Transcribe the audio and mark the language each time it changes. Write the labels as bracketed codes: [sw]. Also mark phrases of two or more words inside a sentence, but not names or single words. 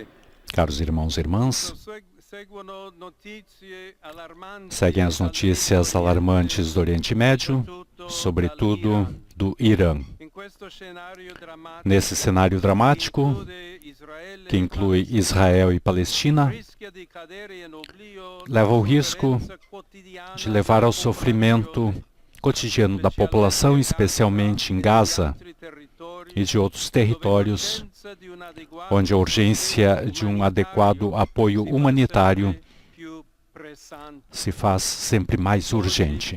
[pt] Caros irmãos e irmãs, [it] seguono notizie allarmanti, [pt] seguem as notícias alarmantes do Oriente Médio, sobretudo do Irã. [it] in questo scenario drammatico, [pt] Nesse cenário dramático, que inclui Israel e Palestina, [it] rischia di cadere in oblio [pt] leva o risco [it] sofferenza quotidiana [pt] de levar ao sofrimento cotidiano da população, especialmente em Gaza e de outros territórios, onde a urgência de um adequado apoio humanitário se faz sempre mais urgente.